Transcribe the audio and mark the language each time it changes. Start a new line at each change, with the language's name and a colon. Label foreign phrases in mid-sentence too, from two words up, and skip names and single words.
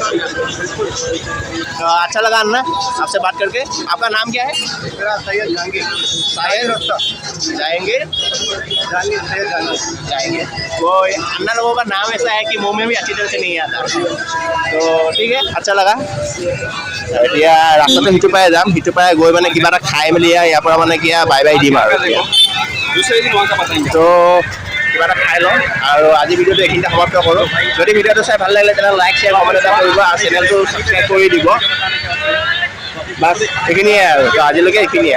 Hindi: तो अच्छा लगा अन्ना आपसे बात करके। आपका नाम क्या है? मेरा सैयद जहांगीर। जाएंगे वो अन्ना लोगों का नाम ऐसा है कि मुंह में भी अच्छी तरह से नहीं आता। तो ठीक है, अच्छा लगा।
Assamese: এতিয়া ৰাস্তাটো সিটো পাই যাম, সিটো পাই গৈ মানে কিবা এটা খাই মেলি ইয়াৰ পৰা মানে কি
English: bye bye
Assamese: দিম আৰু।
Hindi: दूसरे दिन वहाँ का बताएंगे।
Assamese: তো কিবা এটা খাই লওঁ আৰু আজি ভিডিঅ'টো এইখিনিতে সমাপ্ত কৰোঁ। যদি ভিডিঅ'টো চাই ভাল লাগিলে তেনেহ'লে
English: like share comment
Assamese: এটা কৰিব আৰু চেনেলটো ছাবস্ক্ৰাইব কৰি দিব। বাছ এইখিনিয়ে আৰু, তো আজিলৈকে এইখিনিয়ে।